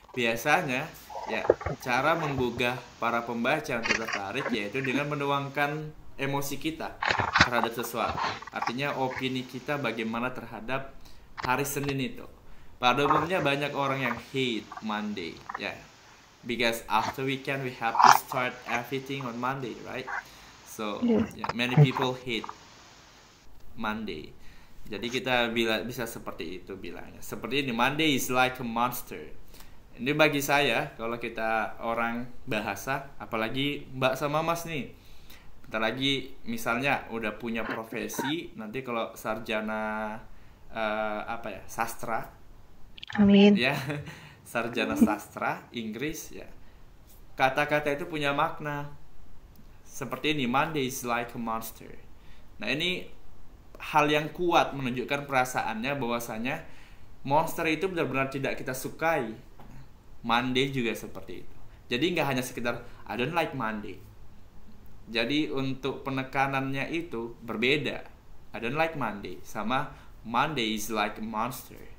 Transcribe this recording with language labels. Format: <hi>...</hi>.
<id>Biasanya ya cara menggugah para pembaca untuk tertarik yaitu dengan menuangkan emosi kita terhadap sesuatu. Artinya opini kita bagaimana terhadap hari Senin itu. Pada umumnya banyak orang yang</id> <en>hate Monday,</en> <id>ya.</id> <en>Because after weekend we have to start everything on Monday, right? So yeah, many people hate Monday.</en> <id>Jadi kita bisa seperti itu bilangnya. Seperti ini,</id> <en>Monday is like a monster.</en> <id>Ini bagi saya kalau kita orang bahasa, apalagi Mbak sama Mas nih. Bentar lagi misalnya udah punya profesi, nanti kalau sarjana sastra. Amin. Ya. Sarjana sastra Inggris ya. Kata-kata itu punya makna. Seperti ini,</id> <en>Monday is like a monster.</en> <id>Nah, ini hal yang kuat menunjukkan perasaannya bahwasanya monster itu benar-benar tidak kita sukai. Monday juga seperti itu. Jadi nggak hanya sekedar</id> <en>I don't like Monday.</en> <id>Jadi untuk penekanannya itu berbeda.</id> <en>I don't like Monday</en> <id>sama</id> <en>Monday is like a monster.</en>